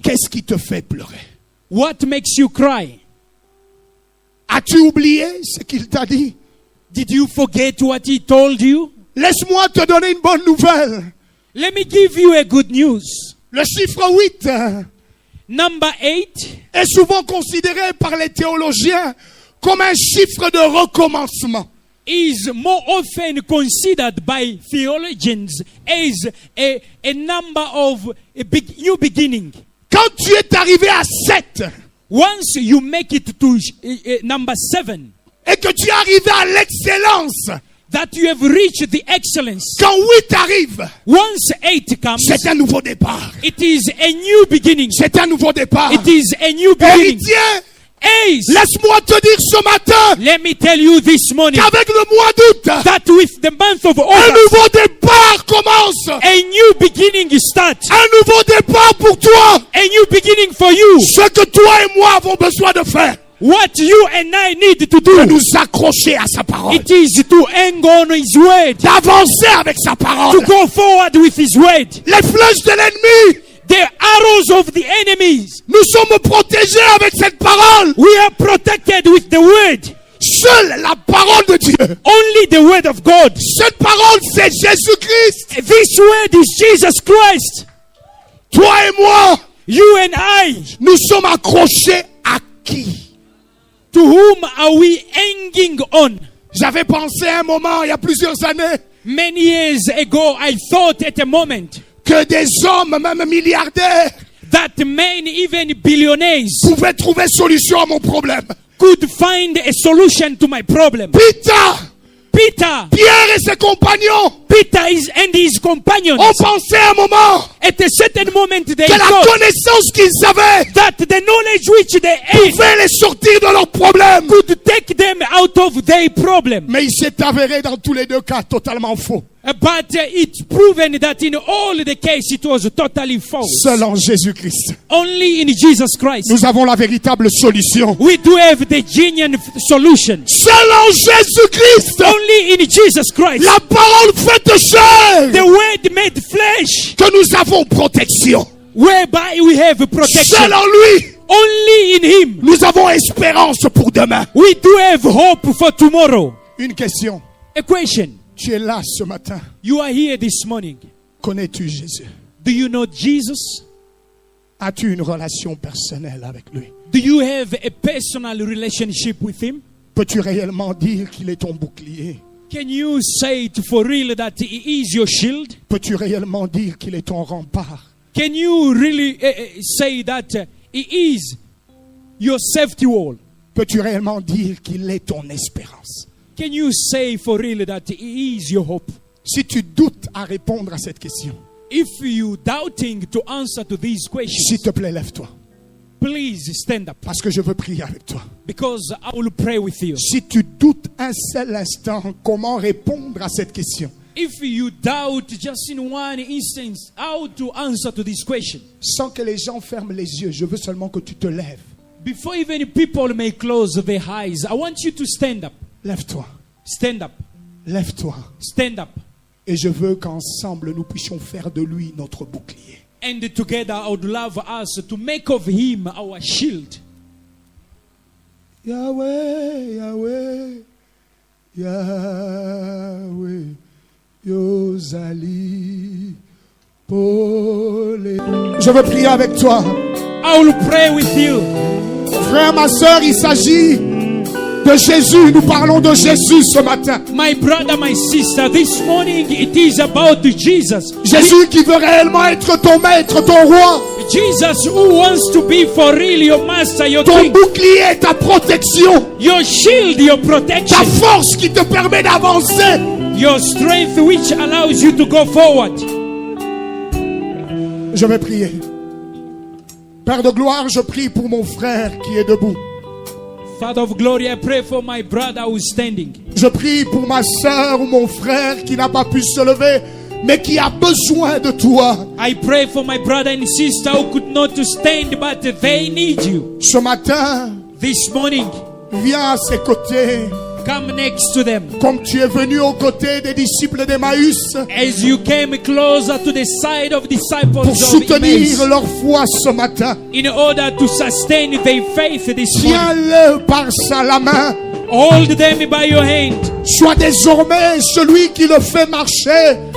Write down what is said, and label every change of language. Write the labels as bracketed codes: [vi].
[fr] qu'est-ce qui te fait pleurer? [en] what makes you cry? [fr] As-tu oublié ce qu'il t'a dit? [en] Did you forget what he told you? [fr] Laisse-moi te donner une bonne nouvelle. [en] Let me give you a good news. [fr] Le chiffre 8 [en] Number 8 [fr] est souvent considéré par les théologiens comme un chiffre de recommencement. [en] is more often considered by theologians as a number of a big new beginning. [fr] Quand tu es arrivé à 7 [en] Once you make it to number 7, [fr] et que tu es arrivé à l'excellence, [en] that you have reached the excellence. [fr] quand 8 arrive, [en] Once 8 comes, [fr] c'est un nouveau départ. [en] it is a new beginning. [fr] C'est un nouveau départ. [en] It is a new beginning. [fr] Héritier, [en] As, [fr] laisse-moi te dire ce matin [en] let me tell you this morning [fr] qu'avec le mois d'août, [en] that with the month of [fr] un [en] August, [fr] nouveau départ commence. [en] a new beginning starts. [fr] Un nouveau départ pour toi. [en] A new beginning for you. [fr] Ce que toi et moi avons besoin de faire, [en] What you and I need to [fr] de [en] do, [fr] nous accrocher à sa parole, [en] it is to hang on his word, [fr] d'avancer avec sa parole. [en] to go forward with his word. [fr] Les flèches de l'ennemi, [en] The arrows of the enemies, [fr] nous sommes protégés avec cette parole. [en] we are protected with the word. [fr] Seule la parole de Dieu. [en] Only the word of God. [fr] Cette parole, c'est Jésus-Christ. [en] This word is Jesus Christ. [fr] Toi et moi, [en] You and I, [fr] nous sommes accrochés à qui? [en] to whom are we hanging on? [fr] J'avais pensé à un moment, il y a plusieurs années, [en] Many years ago, I thought at a moment [fr] que des hommes, même milliardaires, [en] that men, even billionaires, [fr] pouvaient trouver solution à mon problème. [en] could find a solution to my problem. [fr] Pierre et ses compagnons [en] And his companions, [fr] ont pensé à un moment [en] at a certain moment, they [fr] que la [en] thought [fr] connaissance qu'ils avaient [en] that the knowledge which they had [fr] pouvait les sortir de leurs problèmes. [en] could take them out of their problem. [fr] Mais il s'est avéré dans tous les deux cas totalement faux. [en] But it's proven that in all the case it was totally false. [fr] Seul en Jésus-Christ, [en] Only in Jesus Christ. [fr] nous avons la véritable solution. [en] We do have the genuine solution. [fr] Seul en Jésus-Christ, [en] Only in Jesus Christ. [fr] la parole faite chair, [en] The word made flesh, [fr] que nous avons protection. [en] whereby we have protection. [fr] Seul en lui, [en] Only in him. [fr] nous avons espérance pour demain. [en] We do have hope for tomorrow. [fr] Une question. [en] A question. [fr] Tu es là ce matin. [en] You are here this morning. [fr] Connais-tu Jésus? [en] Do you know Jesus? [fr] As-tu une relation personnelle avec lui? [en] Do you have a personal relationship with him? [fr] Peux-tu réellement dire qu'il est ton bouclier? [en] Can you say it for real that he is your shield? [fr] Peux-tu réellement dire qu'il est ton rempart? [en] Can you really say that he is your safety wall? [fr] Peux-tu réellement dire qu'il est ton espérance? [en] Can you say for real that he is your hope? [fr] Si tu doutes à répondre à cette question, [en] If you doubting to answer to these [fr] s'il [en] questions, [fr] te plaît, lève-toi. [en] please stand up [fr] parce que je veux prier avec toi. [en] because I will pray with you. [fr] Si tu doutes un seul instant comment répondre à cette question, [en] If you doubt just in one instance how to answer to this question, [fr] sans que les gens ferment les yeux, je veux seulement que tu te lèves. [en] before even people may close their eyes, I want you to stand up. [fr] Lève-toi, [en] Stand up. [fr] lève-toi. [en] Stand up. [fr] Et je veux qu'ensemble nous puissions faire de lui notre bouclier. [en] And together I would love us to make of him our shield. [ln] Yahweh, Yahweh, Yahweh, Yozali, Polé. [fr] Je veux prier avec toi. [en] I will pray with you. [fr] Frère, ma soeur, il s'agit de Jésus. Nous parlons de Jésus ce matin. [en] My brother, my sister, this morning it is about Jesus. [fr] Jésus qui veut réellement être ton maître, ton roi. [en] Jesus who wants to be for real your master, your [fr] Ton [en] king, [fr] bouclier, ta protection. [en] your shield, your [fr] Ta [en] protection, [fr] force qui te permet d'avancer. [en] your strength which allows you to go forward. [fr] Je vais prier. Père de gloire, je prie pour mon frère qui est debout. [en] Father of glory, I pray for my brother who is standing. [fr] Je prie pour ma soeur ou mon frère qui n'a pas pu se lever, mais qui a besoin de toi. [en] I pray for my brother and sister who could not stand, but they need you. [fr] Ce matin, [en] This morning, [fr] viens à ses côtés, [en] come next to them. [fr] comme tu es venu aux côtés des disciples d'Emmaüs, [en] As you came closer to the side of disciples [fr] pour [en] of [fr] soutenir [en] Emmaus, [fr] leur foi ce matin. [en] in order to sustain their faith this morning. [fr] Tiens-le par la main. [en] Hold them by your hand. [fr] Sois désormais celui qui le fait marcher.